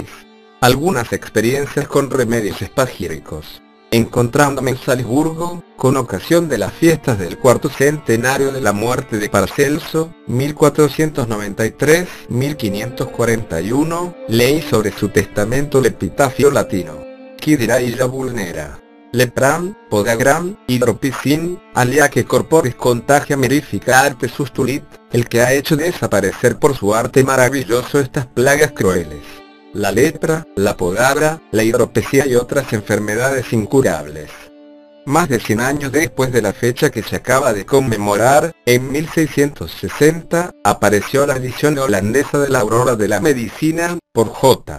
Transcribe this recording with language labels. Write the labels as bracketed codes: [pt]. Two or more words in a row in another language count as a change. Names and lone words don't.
[es] Algunas experiencias con remedios espagíricos. Encontrándome en Salzburgo, con ocasión de las fiestas del 4º centenario de la muerte de Paracelso, 1493-1541, leí sobre su testamento el epitafio latino. [la] Qui dirà illa vulnera. Lepram, podagram, hidropicin, alia que corporis contagia mirifica arte sustulit, [es] el que ha hecho desaparecer por su arte maravilloso estas plagas crueles. La lepra, la podagra, la hidropesía y otras enfermedades incurables. Más de 100 años después de la fecha que se acaba de conmemorar, en 1660, apareció la edición holandesa de la Aurora de la Medicina, por J.